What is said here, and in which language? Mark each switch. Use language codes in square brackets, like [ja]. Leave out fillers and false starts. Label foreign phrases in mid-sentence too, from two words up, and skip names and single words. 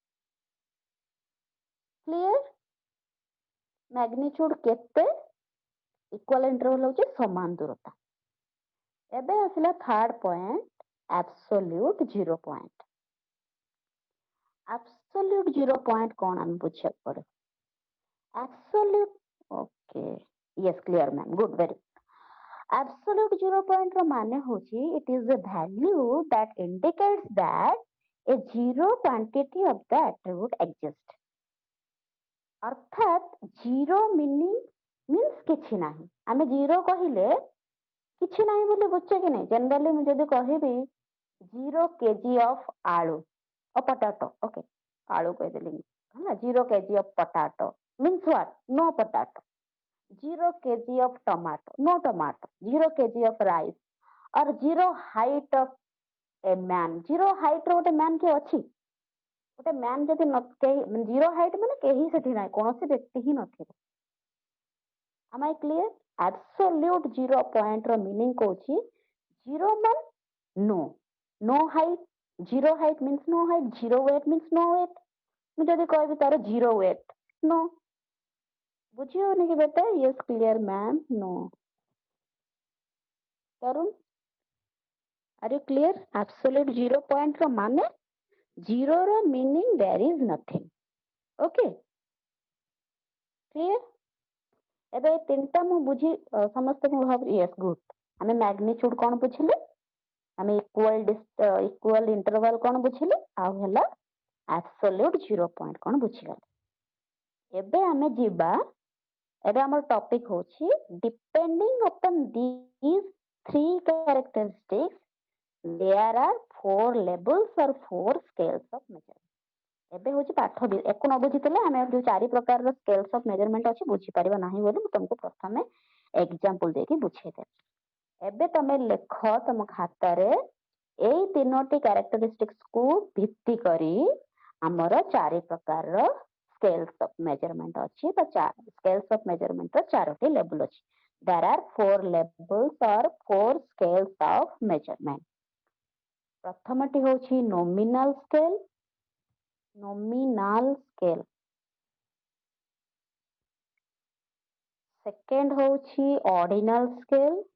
[en] clear magnitude କେତେ equal interval [or] ହଉଛି ସମାନ ଦୂରତା ଏବେ ଆସିଲା [en] third point absolute zero point absolute zero point [or] କଣ ଆମେ ବୁଝିବାକୁ ପଡେ [en] absolute okay yes clear ma'am good very absolute zero point [or] ର ମାନେ ହଉଛି [en] it is a value that indicates that a zero quantity of the attribute exists [or] ଅର୍ଥାତ [en] zero meaning means [or] କିଛି ନାହିଁ ଆମେ ଜିରୋ କହିଲେ କିଛି ନାହିଁ ବୋଲି ବୁଝୁଛେ କି ନାହିଁ ଜେନେରାଲି ମୁଁ ଯଦି କହିବି [en] 0 kg of [or] ଆଳୁ [en] potato okay [or] ଆଳୁ କହିଦେଲି ହେଲା [en] 0 kg of potato means what no potato 0 kg of tomato no tomato 0 kg of rice or 0 height of a man 0 height [or] ର ଗୋଟେ man କିଏ ଅଛି ଗୋଟେ man ଯଦି [en] 0 height [or] ମାନେ କେହି ସେଠି ନାହିଁ କୌଣସି ବ୍ୟକ୍ତି ହିଁ ନଥିବ [en] am I clear absolute zero point ର meaning କହୁଛି zero ମାନେ no height zero height means no height zero weight means no weight [or] ମୁଁ ଯଦି କହିବି ତାର [en] zero weight no [or] ବୁଝି ହଉନି କି ବେଟା [en] yes clear ma'am no ତରୁଣ are you clear absolute zero point [or] ର ମାନେ [en] zero ର meaning there is nothing okay [or] clear ଏବେ ତିନିଟା ମୁଁ ବୁଝି ସମସ୍ତେ ମୁଁ ଭାବୁଛି [en] yes good [or] ଆମେ magnitude କଣ ବୁଝିଲେ ଆମେ [en] equal interval [or] କଣ ବୁଝିଲେ ଆଉ ହେଲା [en] absolute zero point [or] କଣ ବୁଝିଗଲେ ଏବେ ଆମେ ଯିବା ଏବେ ଆମର ଟପିକ ହଉଛି [en] depending upon these three characteristics there are 4 levels or 4 scales of measurement [or] ଏବେ ହଉଛି ପାଠ ଏକୁ ନ ବୁଝିଥିଲେ ଆମେ ଯୋଉ 4 ପ୍ରକାରର [en] scales of measurement [or] ଅଛି ବୁଝିପାରିବା ନାହିଁ ବୋଲି ମୁଁ ତମକୁ ପ୍ରଥମେ ଏକ୍ସାମ୍ପଲ ଦେଇକି ବୁଝେଇଦେବି ଏବେ ତମେ ଲେଖ ତମ ଖାତାରେ ଏଇ ତିନୋଟି କ୍ୟାରେକ୍ଟରିଷ୍ଟିକ୍ସ କୁ ଭିତ୍ତି କରି ଆମର 4 ପ୍ରକାରର [en] scales of measurement [or] ଅଛି ବା [en] scales of measurement [or] ର 4ଟି level ଅଛି [en] there are 4 levels or 4 scales of measurement [or] ପ୍ରଥମଟି ହଉଛି [en] nominal scale second [or] ହଉଛି [en] ordinal scale